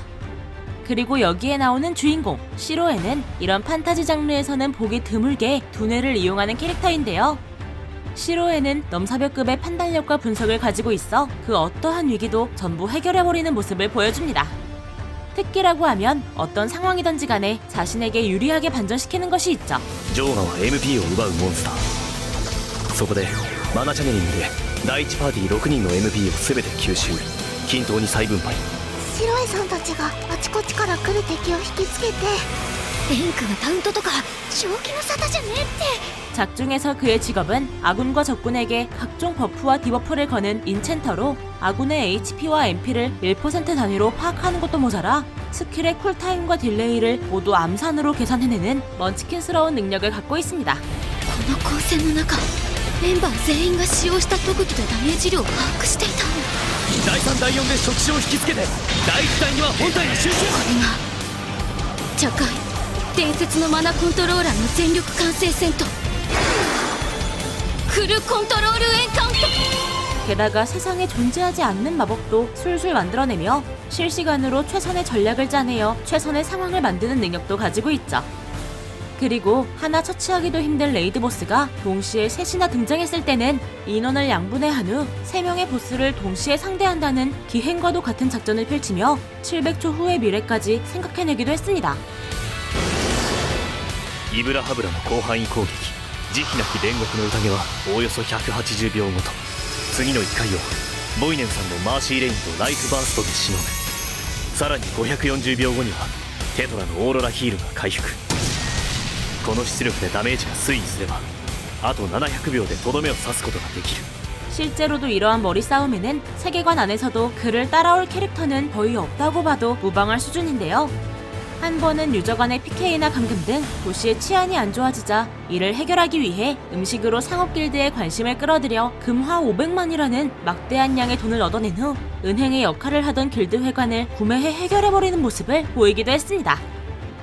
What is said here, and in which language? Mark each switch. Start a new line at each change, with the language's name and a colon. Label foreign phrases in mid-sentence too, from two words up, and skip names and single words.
Korean: 그리고 여기에 나오는 주인공 시로에는 이런 판타지 장르에서는 보기 드물게 두뇌를 이용하는 캐릭터인데요. 시로에는 넘사벽급의 판단력과 분석을 가지고 있어 그 어떠한 위기도 전부 해결해버리는 모습을 보여줍니다. 특기라고 하면 어떤 상황이든지 간에 자신에게 유리하게 반전시키는 것이 있죠.
Japanese: ジョーガは MP を奪うモンスター。そこでマナチャネに群れ第1パーティー6人の MP を全て吸収均等に再分配。白江さんたちがあちこちから来る敵を引きつけてレンクがタウントとか正気の沙汰じゃねえって
Korean: 작중에서 그의 직업은 아군과 적군에게 각종 버프와 디버프를 거는 인챈터로 아군의 HP와 MP를 1% 단위로 파악하는 것도 모자라 스킬의 쿨타임과 딜레이를 모두 암산으로 계산해내는 먼치킨스러운 능력을 갖고 있습니다.
Japanese: この光線の中メンバー全員が使用した特技とダメージ量を把握していた第3第4で触手を引きつけて第1第2は本体に集中。これが茶会伝説のマナコントローラーの全力完成戦とフルコントロールエンカウント
Korean: 게다가 세상에 존재하지 않는 마법도 술술 만들어내며 실시간으로 최선의 전략을 짜내어 최선의 상황을 만드는 능력도 가지고 있죠. 그리고 하나 처치하기도 힘든 레이드 보스가 동시에 셋이나 등장했을 때는 인원을 양분해한 후 3명의 보스를 동시에 상대한다는 기행과도 같은 작전을 펼치며 700초 후의 미래까지 생각해내기도 했습니다.
Japanese: イブラハブラの広範囲攻撃慈悲なき煉獄の宴はおおよそ180秒ごと次の1回をボイネンさんのマーシーレインとライフバーストでしのぐ。さらに540秒後にはテトラのオーロラヒールが回復。この出力でダメージが推移すればあと700秒でとどめを刺すことができる。
Korean: 실제로도 이러한 머리 싸움에는 세계관 안에서도 그를 따라올 캐릭터는 거의 없다고 봐도 무방할 수준인데요. 한 번은 유저 간의 PK나 감금 등 도시의 치안이 안 좋아지자 이를 해결하기 위해 음식으로 상업 길드의 관심을 끌어들여 금화 500만이라는 막대한 양의 돈을 얻어낸 후 은행의 역할을 하던 길드 회관을 구매해 해결해버리는 모습을 보이기도 했습니다.